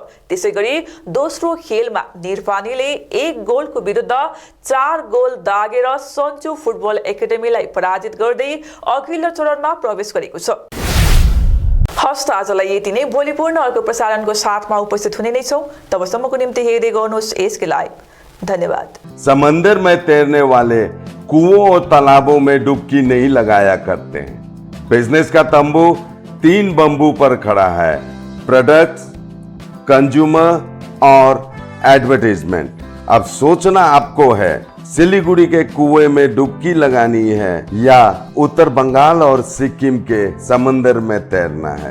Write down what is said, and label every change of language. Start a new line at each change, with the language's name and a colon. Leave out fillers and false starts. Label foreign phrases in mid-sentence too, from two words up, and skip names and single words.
Nepali: त्यसैगरी दोस्रो खेलमा निरपानीले 1 गोलको विरुद्ध 4 गोल दागेर सन्चु फुटबल एकाडेमीलाई पराजित गर्दै अघिल्लो चरणमा प्रवेश गरेको छ। हस्त आजलाई यति नै। भोलि पूर्ण अर्को प्रसारणको साथमा उपस्थित हुने नै छौँ। तबसम्मको निम्ति हेर्दै गर्नुहोस् एसके लाइभ। धन्यवाद।
Hindi: समंदर में तैरने वाले कुओं और तालाबों में डुबकी नहीं लगाया करते हैं। बिजनेस का तंबू 3 बंबू पर खड़ा है: प्रोडक्ट्स, कंज्यूमर और एडवर्टाइजमेंट। अब सोचना आपको है, सिलीगुड़ी के कुएं में डुबकी लगानी है या उत्तर बंगाल और सिक्किम के समंदर में तैरना है।